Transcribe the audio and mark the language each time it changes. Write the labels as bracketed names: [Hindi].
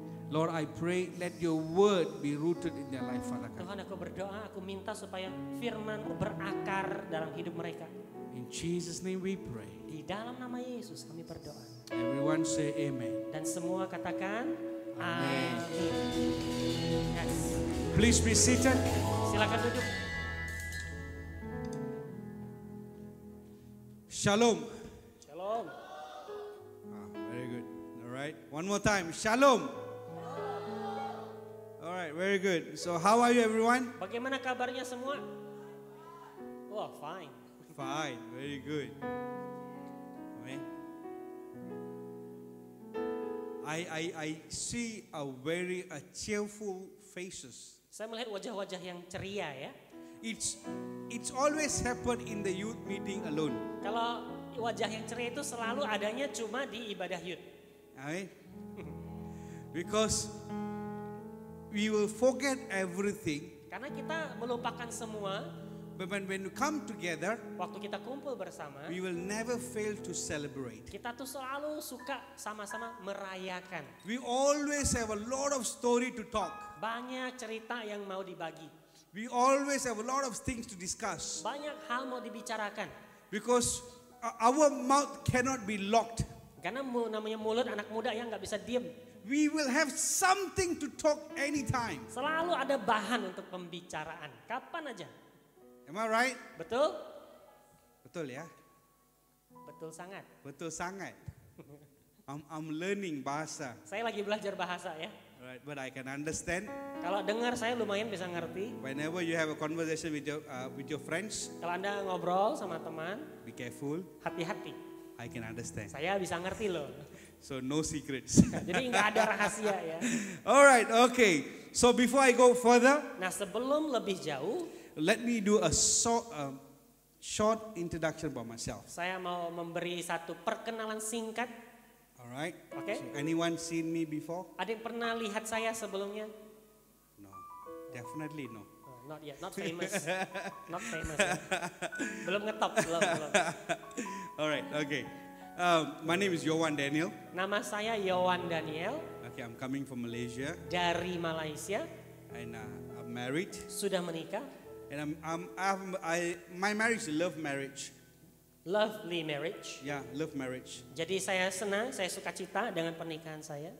[English] Lord, I pray, let your word be rooted in their life, Father God. [Indonesian] Tuhan, aku berdoa, aku minta supaya firman-Mu berakar dalam hidup mereka. [English] In Jesus' name we pray. [Indonesian] Di dalam nama Yesus kami berdoa. [English] Everyone say amen. [Indonesian] Dan semua katakan amin. Yes. [English] Please be seated. [Indonesian] Silakan duduk. [English] Shalom. Shalom. Very good. All right. One more time. Shalom. All right. Very good. So how are you, everyone? [Indonesian] Bagaimana kabarnya semua? [English] Oh, fine. Fine. Very good. Amen. I see a very cheerful faces. [Indonesian] Saya melihat wajah-wajah yang ceria ya. [English] It's always happen in the youth meeting alone. [Indonesian] Kalau wajah yang ceria itu selalu adanya cuma di ibadah youth. [English] Amen. Because we will forget everything [Indonesian] Karena kita melupakan semua [English] But when we come together, [Indonesian] waktu kita kumpul bersama, [English] we will never fail to celebrate. [Indonesian] kita tuh selalu suka sama-sama merayakan. [English] We always have a lot of story to talk. [Indonesian] Banyak cerita yang mau dibagi. [English] We always have a lot of things to discuss. [Indonesian] Banyak hal mau dibicarakan. [English] Because our mouth cannot be locked. [Indonesian] Karena namanya mulut anak muda yang nggak bisa diem. [English] We will have something to talk anytime. [Indonesian] Selalu ada bahan untuk pembicaraan. Kapan aja. [English] Am I right? [Indonesian] Betul? Betul ya? Betul sangat. Betul sangat. [English] I'm learning bahasa. [Indonesian] Saya lagi belajar bahasa ya. [English] Right, but I can understand. [Indonesian] Kalau dengar saya lumayan bisa ngerti. [English] Whenever you have a conversation with your friends, [Indonesian] Kalau Anda ngobrol sama teman, [English] be careful. [Indonesian] hati-hati. [English] I can understand. [Indonesian] Saya bisa ngerti loh. [English] So no secrets. [Indonesian] Jadi nggak ada rahasia ya. [English] All right, okay. So before I go further, [Indonesian] Nah sebelum lebih jauh, [English] let me do a short introduction about myself. [Indonesian] saya mau memberi satu perkenalan singkat. [English] All right. [Indonesian] Oke. [English] So anyone seen me before? [Indonesian] Ada yang pernah lihat saya sebelumnya? [English] No, definitely no. Oh, not yet, not famous. Not famous ya. [Indonesian] Belum ngetop, belum. [English] All right, okay. My name is Yowan Daniel. [Indonesian] Nama saya Yowan Daniel [English] Okay, I'm coming from Malaysia, [Indonesian] dari Malaysia, [English] and I'm married. [Indonesian] sudah menikah, [English] And my marriage is a love marriage. lovely marriage. Yeah, love marriage. [Indonesian] Jadi saya senang, saya suka cita dengan pernikahan saya.